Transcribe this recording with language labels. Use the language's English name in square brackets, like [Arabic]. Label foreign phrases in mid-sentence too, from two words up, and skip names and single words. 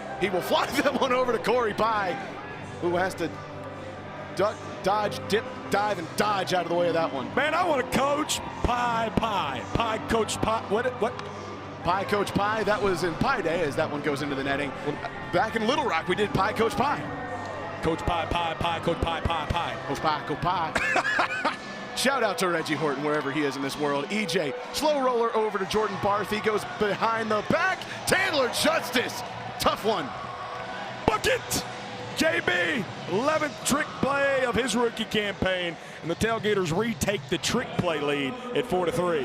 [English] He will fly that one over to Corey Pye, who has to duck, dodge, dip, dive, and dodge out of the way of that one. Man, I want to coach Pye, Coach Pye. What? Pye, Coach Pye. That was in Pie Day as that one goes into the netting. Back in Little Rock, we did Pye, Coach Pye. Coach Pye, Coach Pye. Coach Pye, Coach Pye. Shout out to Reggie Horton, wherever he is in this world. EJ, slow roller over to Jordan Barth. He goes behind the back. Taylor Justice, tough one. Bucket! JB, 11th trick play of his rookie campaign, and the Tailgaters retake the trick play lead at 4-3.